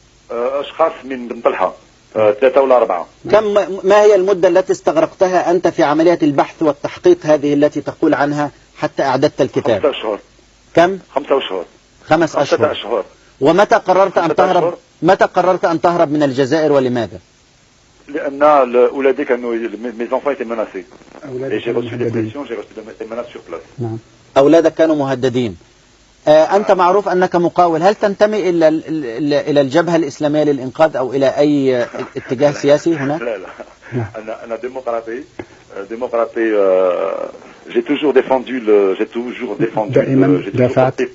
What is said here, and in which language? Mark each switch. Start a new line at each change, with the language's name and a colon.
Arabic: أشخاص من بن طلحة 3 ولا 4. ما هي المدة التي استغرقتها أنت في عملية البحث والتحقيق هذه التي تقول عنها حتى أعددت الكتاب؟ 5 أشهر. كم؟ 5 أشهر. 5 أشهر. 5 أشهر. ومتى قررت أن تهرب؟ متى قررت أن تهرب من الجزائر ولماذا؟ لأن أولادي كانوا
French: mes enfants étaient menacés. Et j'ai reçu des pressions, j'ai reçu des menaces sur place.
Arabic: نعم. أولادك كانوا مهددين. أنت معروف أنك مقاول، هل تنتمي إلى الجبهة الإسلامية للإنقاذ أو إلى أي اتجاه سياسي هنا؟ لا أنا démocratie.
French: J'ai toujours défendu
Arabic: دائما دافعت